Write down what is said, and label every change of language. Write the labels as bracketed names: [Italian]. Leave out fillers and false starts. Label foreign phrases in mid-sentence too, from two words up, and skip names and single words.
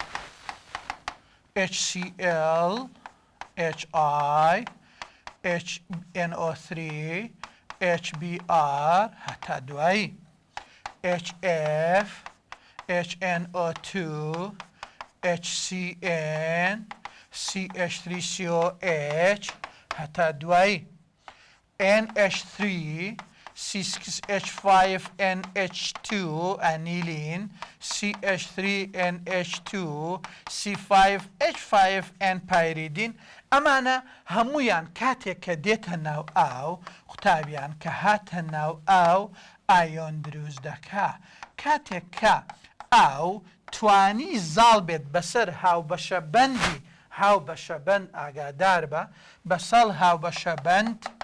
[Central Kurdish] HCl HI HNO3 HBr هەتا دوایی HF HNO2 HCN CH3COH هەتا دوایی NH3 C6H5NH2 aniline CH3NH2 C5H5N pyridine ئەمانە هەمویان کاتێک کە دێتە ناو ئاو قوتابیان کە هاتە ناو ئاو ئایۆن دروست دەکا کاتێک کە ئاو توانی زاڵ بێت بەسەر هاوبەشە بەندی هاوبەشە بەند ئاگادار بە بەسەڵ هاوبەشە بەند